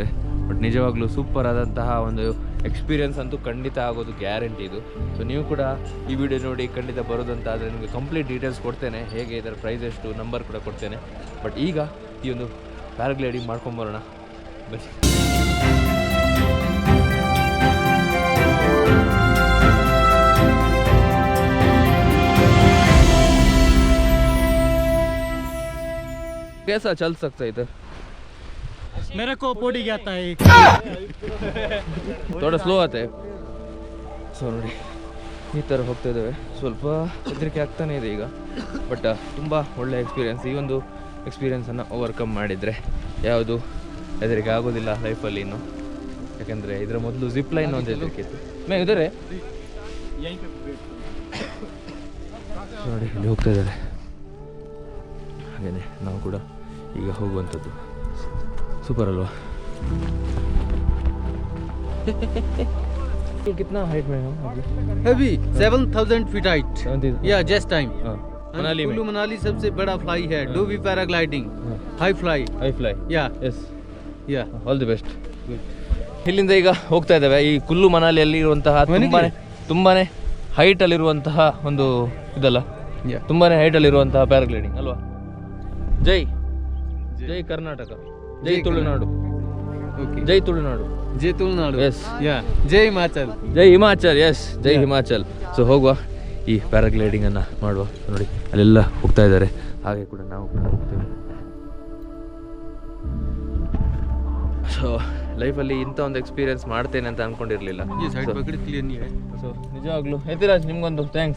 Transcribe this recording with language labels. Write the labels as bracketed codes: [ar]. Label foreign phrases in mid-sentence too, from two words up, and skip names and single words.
[kn] ಬಟ್ ನಿಜವಾಗ್ಲೂ ಸೂಪರ್ ಆದಂತಹ ಒಂದು ಎಕ್ಸ್ಪೀರಿಯನ್ಸ್ ಅಂತೂ ಖಂಡಿತ ಆಗೋದು ಗ್ಯಾರಂಟಿ ಇದು. ಸೊ ನೀವು ಕೂಡ ಈ ವಿಡಿಯೋ ನೋಡಿ ಖಂಡಿತ ಬರೋದಂತಾದರೆ ನಿಮಗೆ [en] complete details [kn] ಕೊಡ್ತೇನೆ, ಹೇಗೆ ಇದರ ಪ್ರೈಸ್ ಎಷ್ಟು, ನಂಬರ್ ಕೂಡ ಕೊಡ್ತೇನೆ. ಬಟ್ ಈಗ ಈ ಒಂದು ಪ್ಯಾರಾಗ್ಲೈಡಿಂಗ್ ಮಾಡ್ಕೊಂಬರೋಣ ಬನ್ನಿ. [hi] कैसा चल सकता है इधर? मेरे को पोड़ी आता है, थोड़ा स्लो आता है. [kn] ಸೊ ನೋಡಿ ಈ ಥರ ಹೋಗ್ತಾ ಇದ್ದೇವೆ. ಸ್ವಲ್ಪ ಹೆದರಿಕೆ ಆಗ್ತಾನೆ ಇದೆ ಈಗ, ಬಟ್ ತುಂಬ ಒಳ್ಳೆ ಎಕ್ಸ್ಪೀರಿಯನ್ಸ್. ಈ ಒಂದು ಎಕ್ಸ್ಪೀರಿಯನ್ಸನ್ನು ಓವರ್ಕಮ್ ಮಾಡಿದರೆ ಯಾವುದು ಹೆದರಿಕೆ ಆಗೋದಿಲ್ಲ ಲೈಫಲ್ಲಿ ಇನ್ನು. ಯಾಕೆಂದರೆ ಇದರ ಮೊದಲು ಜಿಪ್ ಲೈನ್ ಒಂದು ಹೆದರಿಕೆ ಇತ್ತು. ಮೇ ಇದ್ದಾರೆ ನೋಡಿ ಇಲ್ಲಿ ಹೋಗ್ತಾ ಇದ್ದಾರೆ. ಹಾಗೆಯೇ ನಾವು ಕೂಡ ಈಗ ಹೋಗುವಂಥದ್ದು. ಸೂಪರ್ ಅಲ್ವಾ? [hi] कितना हाइट में हो अभी? अभी 7000 फीट हाइट. या [en] just time. [hi] मनाली में मनाली सबसे बड़ा फ्लाई है. [en] do we paragliding, high fly. [hi] या [en] ಎಸ್ [hi] या [en] all the best. [kn] ಇಲ್ಲಿಂದ ಈಗ ಹೋಗ್ತಾ ಇದ್ದೇವೆ. ಈ ಕುಲ್ಲು ಮನಾಲಿಯಲ್ಲಿ ಇರುವಂತಹ ತುಂಬಾನೇ ಹೈಟ್ ಅಲ್ಲಿರುವಂತಹ ಒಂದು ಇದಲ್ಲ, ತುಂಬಾನೇ ಹೈಟ್ ಅಲ್ಲಿರುವಂತಹ ಪ್ಯಾರಾಗ್ಲೈಡಿಂಗ್ ಅಲ್ವಾ. ಜೈ ಜೈ ಕರ್ನಾಟಕ, ಜೈ ತುಳುನಾಡು, ಜೈ ತುಳುನಾಡು, [hi] जय तुलनाडु. [en] ಎಸ್ [hi] या जय हिमाचल, [kn] ಜೈ ಹಿಮಾಚಲ್. ಎಸ್ ಜೈ ಹಿಮಾಚಲ್. ಸೊ ಹೋಗುವ, ಈ ಪ್ಯಾರಾಗ್ಲೈಡಿಂಗನ್ನು ಮಾಡುವ. ನೋಡಿ ಅಲ್ಲೆಲ್ಲ ಹೋಗ್ತಾ ಇದ್ದಾರೆ, ಹಾಗೆ ಕೂಡ ನಾವು ಕೂಡ ಹೋಗ್ತೇವೆ. ಸೊ ಲೈಫಲ್ಲಿ ಇಂಥ ಒಂದು ಎಕ್ಸ್ಪೀರಿಯನ್ಸ್ ಮಾಡ್ತೇನೆ ಅಂತ ಅಂದ್ಕೊಂಡಿರಲಿಲ್ಲ. ಸೊ ನಿಜವಾಗ್ಲೂ ಯತಿರಾಜ್ ನಿಮ್ಗೊಂದು ಥ್ಯಾಂಕ್ಸ್.